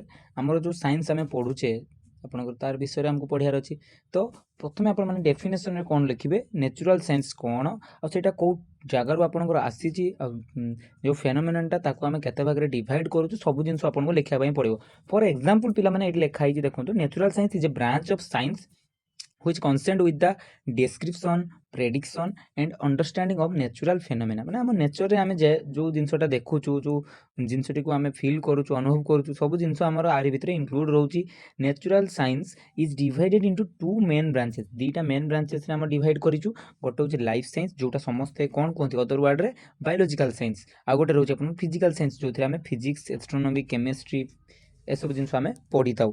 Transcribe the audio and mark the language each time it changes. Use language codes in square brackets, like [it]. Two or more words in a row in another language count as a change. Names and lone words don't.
[or] ଆମର ଯେଉଁ ସାଇନ୍ସ ଆମେ ପଢ଼ୁଛେ ଆପଣଙ୍କର ତାର ବିଷୟରେ ଆମକୁ ପଢ଼ିବାର ଅଛି। ତ ପ୍ରଥମେ ଆପଣମାନେ ଡେଫିନେସନରେ କ'ଣ ଲେଖିବେ, [en] natural science [or] କ'ଣ, ଆଉ ସେଇଟା କେଉଁ ଜାଗାରୁ ଆପଣଙ୍କର ଆସିଛି, ଆଉ ଯେଉଁ ଫେନୋମେନନ୍ଟା ତାକୁ ଆମେ କେତେ ଭାଗରେ ଡିଭାଇଡ଼ କରୁଛୁ, ସବୁ ଜିନିଷ ଆପଣଙ୍କୁ ଲେଖିବା ପାଇଁ ପଡ଼ିବ। [en] for example [or] ପିଲାମାନେ ଏଇଠି ଲେଖା ହେଇଛି, ଦେଖନ୍ତୁ, [en] natural science is a branch of science which concerned with the description, prediction and understanding of natural phenomena। [or] ମାନେ ଆମ ନେଚରରେ ଆମେ ଯେଉଁ ଜିନିଷଟା ଦେଖୁଛୁ, ଯେଉଁ ଜିନିଷଟିକୁ ଆମେ ଫିଲ୍ କରୁଛୁ, ଅନୁଭବ କରୁଛୁ, ସବୁ ଜିନିଷ ଆମର ଆରି ଭିତରେ ଇନକ୍ଲୁଡ଼ ରହୁଛି। [en] natural science is divided into 2 main branches. [or] 2ଟା [en] main branchesରେ [or] ଆମେ ଡିଭାଇଡ଼ କରିଛୁ। ଗୋଟେ ହେଉଛି [en] life science, [or] ଯେଉଁଟା ସମସ୍ତେ କ'ଣ କୁହନ୍ତି [en] other wordରେ biological science, [or] ଆଉ ଗୋଟେ ରହୁଛି ଆପଣଙ୍କ [en] physical science, [or] ଯେଉଁଥିରେ ଆମେ [en] physics, astronomy, chemistry [or] ଏସବୁ ଜିନିଷ ଆମେ ପଢ଼ିଥାଉ।